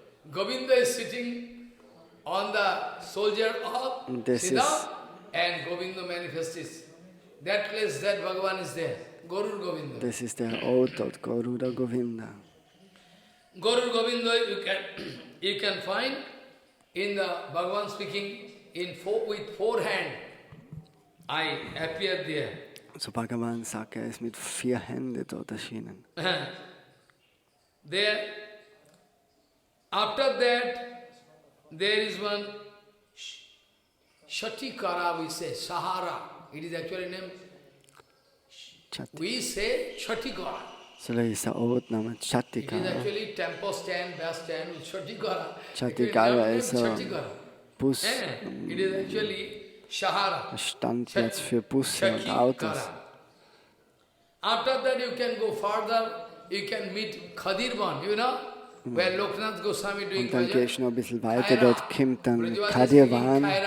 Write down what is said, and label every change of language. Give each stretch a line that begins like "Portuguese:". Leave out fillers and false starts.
English: Govinda is sitting on the soldier of Sridham and Govinda manifests. That place, that Bhagavan is there. Gorur Govinda.
German: Das ist der Ort dort, Garuda Govinda.
English: Gorur Govinda you can find in the Bhagavan speaking with four hands. I appeared there.
German: So Bhagavan sagt, er ist mit 4 Händen dort erschienen.
English: There, after that, there is one Shatikara, we say, Sahara. It is actually named. We say Shatikara.
German: So da ist der Ort namens Chatikara.
English: It is actually tempo stand, bus stand with Shatikara.
German: Chatikara ist ein Bus.
English: It is actually Shahara.
German: Standplatz für Busse und Autos.
English: After that you can go further, you can meet Khadirvan, you know, where Loknath Goswami doing
German: und dann gehst du noch ein bisschen weiter, dort kommt dann Khadirvan.